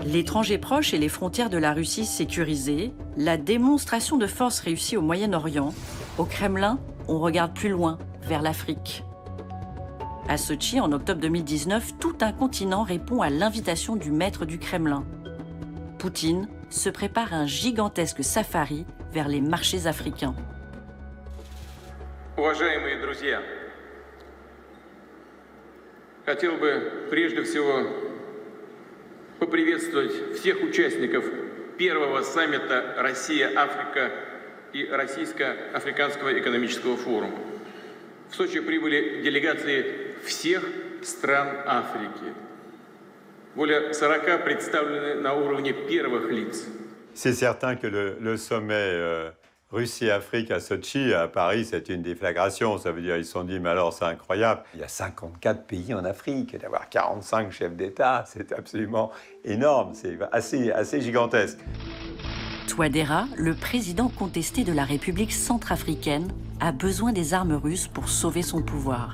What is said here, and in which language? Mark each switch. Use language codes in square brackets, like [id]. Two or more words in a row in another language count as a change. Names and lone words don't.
[fr] L'étranger proche et les frontières de la Russie sécurisées, la démonstration de force réussie au Moyen-Orient, au Kremlin, on regarde plus loin, vers l'Afrique. À Sotchi, en octobre 2019, tout un continent répond à l'invitation du maître du Kremlin. Poutine se prépare un gigantesque safari vers les marchés africains. [ru] Уважаемые друзья, хотел бы прежде всего поприветствовать всех участников первого саммита Россия-Африка и Российско-Африканского экономического форума. В Сочи прибыли делегации всех стран Африки. Более 40 представлены на уровне первых лиц. [fr] C'est certain que le sommet Russie-Afrique à Sotchi, à Paris, c'est une déflagration. Ça veut dire qu'ils se sont dit, mais alors c'est incroyable. Il y a 54 pays en Afrique, et d'avoir 45 chefs d'État, c'est absolument énorme, c'est assez gigantesque. Touadéra, le président contesté de la République centrafricaine, a besoin des armes russes pour sauver son pouvoir.